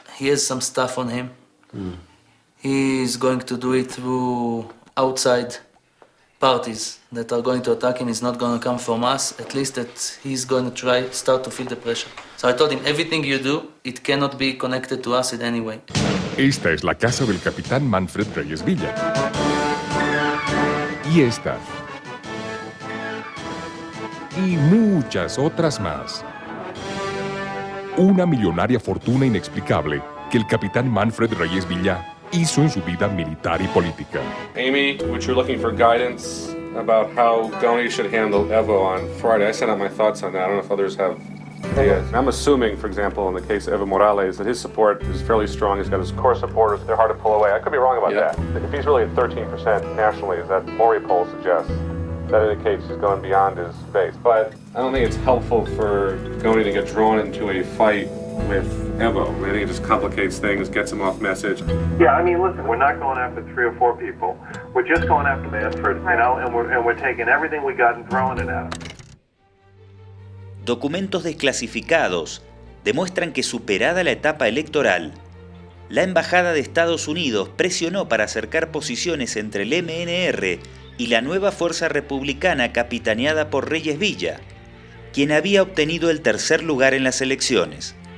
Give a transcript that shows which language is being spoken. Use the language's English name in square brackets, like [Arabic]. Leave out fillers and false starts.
[English] He has some stuff on him. He's going to do it through outside parties that are going to attack him. It's not going to come from us. At least that he's going to start to feel the pressure. So I told him, everything you do, it cannot be connected to us in any way. [Spanish] Esta es la casa del capitán Manfred Reyes Villa. Y esta. Y muchas otras más. Una millonaria fortuna inexplicable que el capitán Manfred Reyes Villa hizo en su vida militar y política. [English] Amy, which you're looking for guidance about how Goni should handle Evo on Friday. I sent out my thoughts on that. I don't know if others have ideas. I'm assuming, for example, in the case of Evo Morales, that his support is fairly strong. He's got his core supporters. They're hard to pull away. I could be wrong about that. If he's really at 13% nationally, as that Maury poll suggests, that indicates he's going beyond his base. But I don't think it's helpful for Goni to get drawn into a fight with Evo. I think it just complicates things, gets him off message. Yeah, I mean, listen, we're not going after 3 or 4 people. We're just going after Manfred, you know, and we're taking everything we got and throwing it at him. [Spanish] Documentos desclasificados demuestran que, superada la etapa electoral, la Embajada de Estados Unidos presionó para acercar posiciones entre el MNR y la nueva fuerza republicana capitaneada por Reyes Villa, quien había obtenido el tercer lugar en las elecciones.